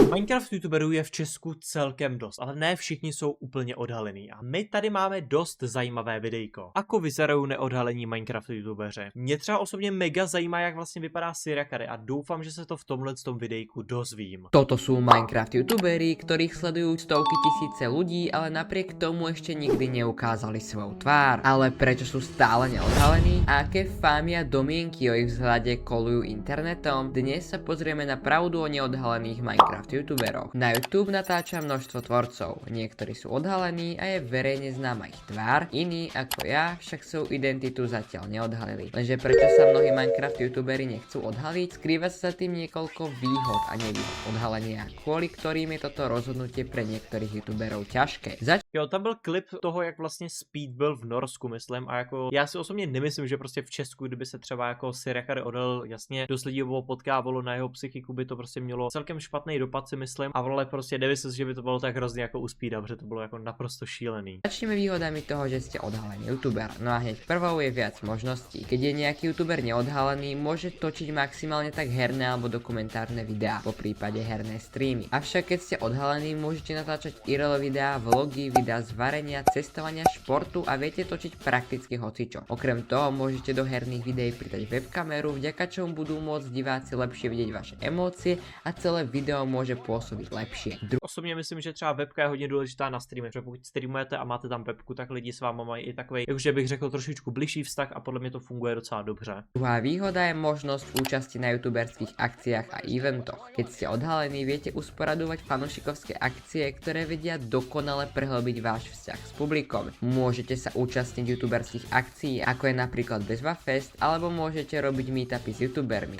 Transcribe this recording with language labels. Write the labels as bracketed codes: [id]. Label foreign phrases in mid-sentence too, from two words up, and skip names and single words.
[cs] Minecraft youtuberů je v Česku celkem dost, ale ne všichni jsou úplně odhalení. A my tady máme dost zajímavé videjko. [sk] Ako vyzerají neodhalení Minecraft youtubeři? [cs] Mě třeba osobně mega zajímá, jak vlastně vypadá Sirakary a doufám, že se to v tomhletom videjku dozvím. [sk] Toto sú Minecraft youtuberi, ktorých sledujú stovky tisíce ľudí, ale napriek tomu ešte nikdy neukázali svoju tvár. Ale prečo sú stále neodhalení? A aké fámy a domienky o ich vzhľade kolujú internetom? Dnes sa pozrieme na pravdu o neodhalených Minecraft youtuberoch. Na YouTube natáča množstvo tvorcov. Niektorí sú odhalení a je verejne známa ich tvár, iní ako ja však svoju identitu zatiaľ neodhalili. Lenže prečo sa mnohí Minecraft youtuberi nechcú odhaliť? Skrýva sa za tým niekoľko výhod a nevýhod odhalenia, kvôli ktorým je toto rozhodnutie pre niektorých youtuberov ťažké. [cs] Jo, tam byl klip toho, jak vlastně Speed byl v Norsku, myslím, a jako já si osobně nemyslím, že prostě v Česku, kdyby se třeba jako Sirakary odhalil, jasně, dost lidí ho potkávalo na jeho psychiku, by to prostě mělo celkem špatný dopad, si myslím, a ale prostě nemyslím si, že by to bylo tak hrozně jako u Speeda, protože to bylo jako naprosto šílený. [sk] Začneme výhodami toho, že ste odhalený youtuber. No a hneď prvou je viac možností. Keď je nejaký youtuber neodhalený, môže točiť maximálne tak herné alebo dokumentárne videá, po prípade herné streamy. Avšak keď ste odhalení, môžete natáčať IRL videá, vlogy, videá z varenia, cestovania, športu a viete točiť prakticky hocičo. Okrem toho môžete do herných videí pridať webkameru, vďaka čomu budú môcť diváci lepšie vidieť vaše emócie a celé video môže pôsobiť lepšie. [cs] Osobně myslím, že třeba webka je hodně důležitá na streamech, protože pokud streamujete a máte tam webku, tak lidi s váma mají i takový, jakože bych řekl, trošičku bližší vztah a podle mě to funguje docela dobře. [sk] Druhá výhoda je možnosť účasti na youtuberských akciách a eventoch. Keď ste odhalení, viete usporadovať fanúšikovské akcie, ktoré vedia dokonale prehlbiť váš vzťah s publikom. Môžete sa účastniť youtuberských akcií, ako je napríklad Bezva Fest, alebo môžete robiť meetupy s youtubermi.